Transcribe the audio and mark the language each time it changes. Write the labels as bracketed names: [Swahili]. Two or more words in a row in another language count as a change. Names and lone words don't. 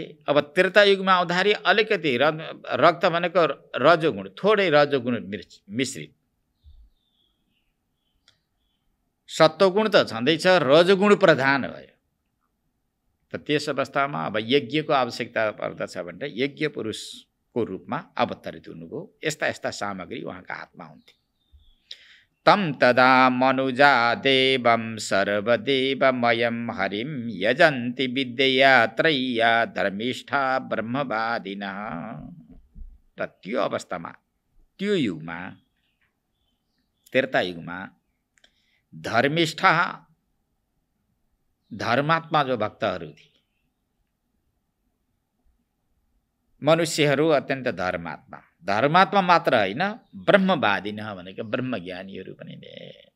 [Nepali] अब त्रेतायुगमा आउँदाखेरि अलिकति रक्त भनेको रजोगुण, थोरै रजोगुण मिश्रित। सत्वगुण त छँदैछ, रजोगुण प्रधान भयो। त त्यस अवस्थामा अब यज्ञको आवश्यकता पर्दछ भनेर यज्ञ पुरुषको रूपमा अवतरित हुनुभयो। यस्ता यस्ता सामग्री उहाँका हातमा हुन्थे। [Sanskrit] तम तदा मनुजा देवं सर्वदेवमयं हरिं यजन्ति विद्यया त्रय्या धर्मिष्ठा ब्रह्मवादिनः। [Nepali] र त्यो अवस्थामा, त्यो युगमा, त्रेतायुगमा धर्मिष्ठा, धर्मात्मा जो भक्तहरू थिए, मनुष्यहरू अत्यन्त धर्मात्मा, धर्मात्मा मात्र होइन, ब्रह्मवादिन भनेको ब्रह्मज्ञानीहरू पनि थिए।